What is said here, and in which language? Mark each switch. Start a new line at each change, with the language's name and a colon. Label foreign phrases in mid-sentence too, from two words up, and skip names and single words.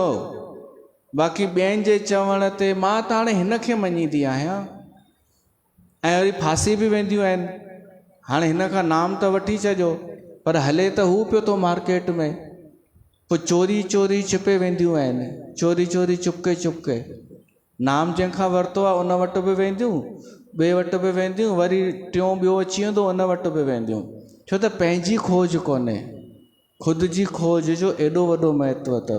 Sindhi: बाक़ी ॿियनि जे चवण ते मां त हाणे हिन खे मञींदी आहियां, ऐं वरी फासी बि वेंदियूं आहिनि। हाणे हिन खां नाम त वठी छॾियो, पर हले त हू पियो थो मार्केट में। पोइ चोरी चोरी छिपे वेंदियूं आहिनि,
Hindi: चोरी चोरी चुपके चुपके
Sindhi: नाम जंहिंखां वरितो आहे उन वटि बि वेंदियूं, ॿिए वटि बि वेंदियूं, वरी टियों ॿियो अची वेंदो उन वटि बि वेंदियूं। छो त पंहिंजी खोज कोन्हे, ख़ुदि जी खोज जो एॾो वॾो महत्व अथव।